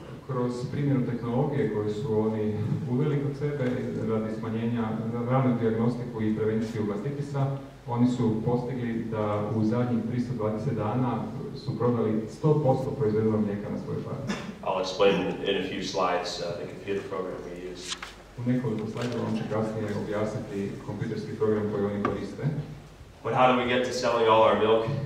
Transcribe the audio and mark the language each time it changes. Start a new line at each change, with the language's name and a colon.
Croatian: Kroz primjenu tehnologije koju su oni uveli kod sebe radi smanjenja ranu dijagnostiku i prevenciju mastitisa, oni su postigli da u zadnjih 320 dana su prodali 100% proizvedenog mlijeka na svojoj farmi.
English: I'll explain in a few slides the computer program we use.
Croatian: U nekoliko slajdova vam će kasnije objasniti kompjuterski program koji oni koriste.
English: But how do we get to selling all our milk?